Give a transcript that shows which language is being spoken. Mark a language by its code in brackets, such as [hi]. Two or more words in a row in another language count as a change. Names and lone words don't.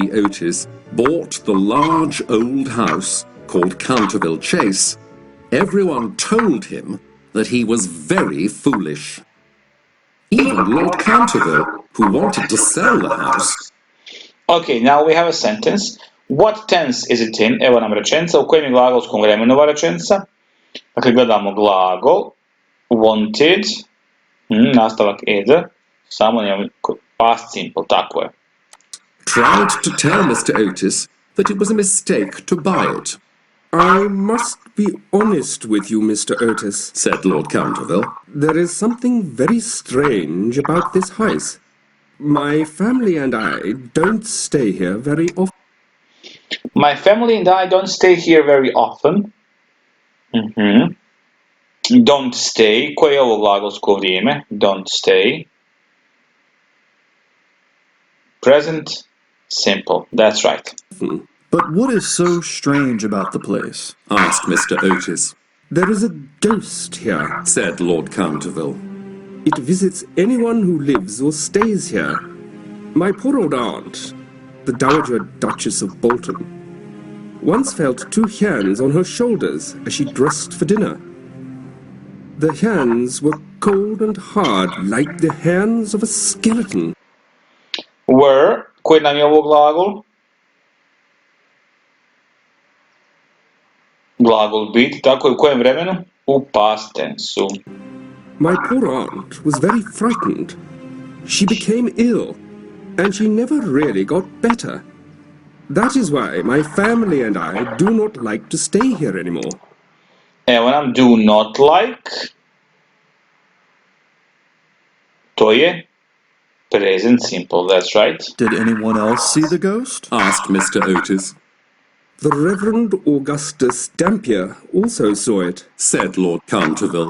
[en] Otis, bought the large old house called Canterville Chase, everyone told him that he was very foolish. Even Lord Canterville, who wanted to sell the house. Okay, now we have a sentence. What tense is it in? [hr] Evo nam rečenica. U kojem je glagolskom vremenu ova rečenica? Dakle, gledamo glagol. Wanted. Nastavak ed. Samo njemu [en] past simple, [hr] tako je. [en] Tried to tell Mr. Otis that it was a mistake to buy it. I must be honest with you, Mr. Otis, said Lord Canterville. There is something very strange about this house. My family and I don't stay here very often. My family and I don't stay here very often. Don't stay. [hr] Koje je ovo glagolsko vrijeme? [en] Don't stay. Present simple. That's right. But what is so strange about the place? Asked Mr. Otis. There is a ghost here, said Lord Canterville. It visits anyone who lives or stays here. My poor old aunt, the Dowager Duchess of Bolton, once felt 2 hands on her shoulders as she dressed for dinner. The hands were cold and hard, like the hands of a skeleton. Were, [hr] koji nam je ovo glagol? Glagol biti, tako je u kojem vremenu? U [en] past tense-u. My poor aunt was very frightened. She became ill, and she never really got better. That is why my family and I do not like to stay here anymore. [hr] Evo nam [en] do not like. [hr] To je [en] present simple, that's right. Did anyone else see the ghost? Asked Mr. Otis. The Reverend Augustus Dampier also saw it, said Lord Canterville.